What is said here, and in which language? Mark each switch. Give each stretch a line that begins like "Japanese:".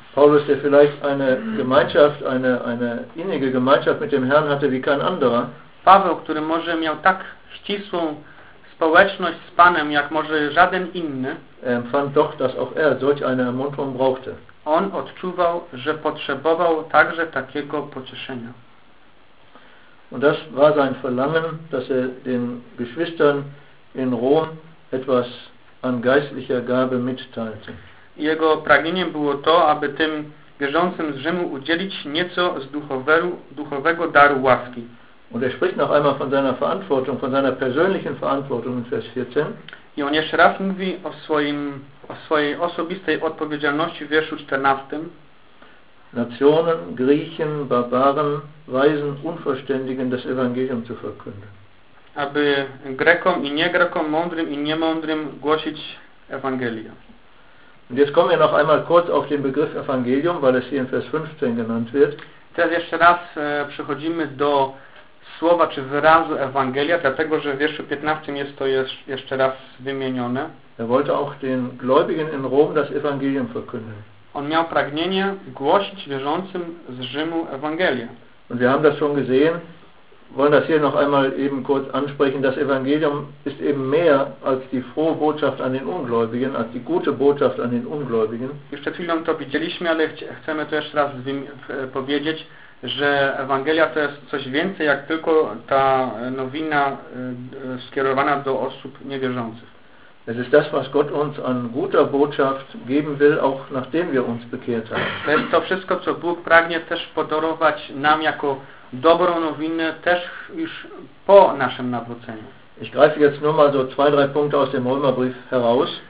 German: Paulus, der vielleicht eine Gemeinschaft, eine innige Gemeinschaft mit dem Herrn hatte wie kein anderer.
Polish: Paweł, który może miał tak ścisłą społeczność z Panem, jak może żaden inny.
German: Er empfand doch, dass auch er solch eine Ermunterung brauchte.
Polish: On odczuwał, że potrzebował także takiego pocieszenia.
German: Und das war sein Verlangen, dass er den Geschwistern in Rom etwas an geistlicher Gabe mitteilte.
Polish: Jego pragnieniem było to, aby tym wierzącym z Rzymu udzielić nieco z duchowego daru łaski.
German: Und er spricht noch einmal von seiner Verantwortung, von seiner persönlichen Verantwortung in Vers 14.
Polish: I on jeszcze raz mówi o swojej osobistej odpowiedzialności w wierszu 14.
German: Nationen, Griechen, Barbaren, Weisen, Unverständigen das Evangelium zu verkünden.
Polish: Aby Grekom i Niegrekom, mądrym i niemądrym głosić Ewangelię.
German: Und jetzt kommen wir noch einmal kurz auf den Begriff Evangelium, weil es hier in Vers 15 genannt wird.
Polish: Teraz jeszcze raz przechodzimy do słowa czy wyrazu Ewangelia, dlatego że w wierszu 15 jest to jeszcze raz wymienione.
German: Er wollte auch den Gläubigen in Rom das Evangelium verkünden.
Polish: On miał pragnienie głosić wierzącym z Rzymu Ewangelię.
German: Und wir haben das schon gesehen, wollen das hier noch einmal eben kurz ansprechen, das Evangelium ist eben mehr als die frohe Botschaft an den Ungläubigen, als die gute Botschaft an den Ungläubigen.
Polish: Jeszcze chwilą to widzieliśmy, ale chcemy to jeszcze raz powiedzieć, że Ewangelia to jest coś więcej jak tylko ta nowina skierowana do osób niewierzących.
German: Es ist das, was Gott uns an guter Botschaft geben will, auch nachdem wir uns bekehrt haben.
Polish: To jest to wszystko, co Bóg pragnie też podarować nam jako dobrą nowinę, też już po naszym nawróceniu.
German: Ich greife jetzt nur mal so zwei, drei Punkte aus dem Römerbrief heraus.